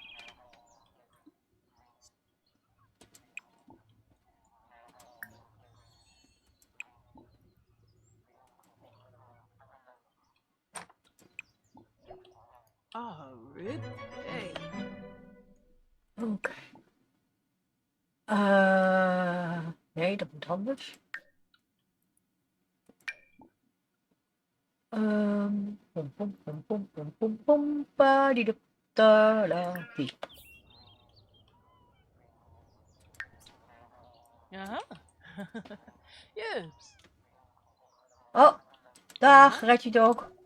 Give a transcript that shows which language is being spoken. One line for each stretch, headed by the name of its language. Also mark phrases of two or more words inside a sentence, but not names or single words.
English: Oh, Rid? Hey.
Dutch: Oké. Nee, dat moet anders. Pom pom pom pom pom pom pom pa di da la di. Uh-huh.
English: Yes.
Dutch: Oh, dag Reggie Dog.